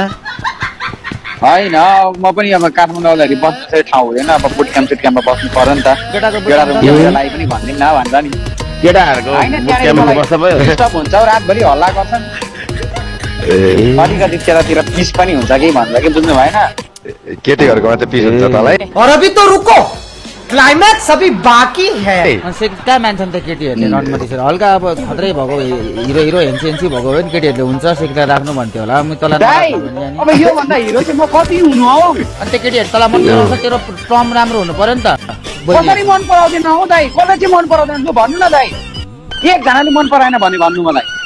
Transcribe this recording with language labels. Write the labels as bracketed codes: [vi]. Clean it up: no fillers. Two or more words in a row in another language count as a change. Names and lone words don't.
[ne] होइन, म पनि अब काठमाडौँ आउँदाखेरि बस्ने ठाउँ हुँदैन, अब बुट क्याम्प सुट क्याम्पमा बस्नु पर्यो नि त। केटालाई पनि भनिदिनु न भन्छ नि। केटाहरूको डिस्टर्ब हुन्छ, रातभरि हल्ला गर्छन्, अलिकति त्यतातिर पिस पनि हुन्छ कि भन्छ कि, बुझ्नु भएन? केटीहरूको मात्रै पिस हुन्छ तँलाई। [hi] और अभी तो रुको, क्लाइमैक्स अभी बाकी है। [ne] कहाँ मान्छन् त केटीहरूले रनमा त्यसरी हल्का अब खत्रै भएको हिरो हिरो हेन्सी भएको हो नि केटीहरूले हुन्छ सेक्दा राख्नु भन्थ्यो होला। अब यो भन्दा हिरो चाहिँ म कति हुनु हौ? अनि त्यो केटीहरू तँलाई मन पराउँछ, तेरो टर्म राम्रो हुनु पर्यो नि त। कसरी मन पराउँदैन हौ दाइ? कसले चाहिँ मन पराउँदैन त्यो भन्नु न दाइ। एकजनाले मन पराएन भने भन्नु मलाई।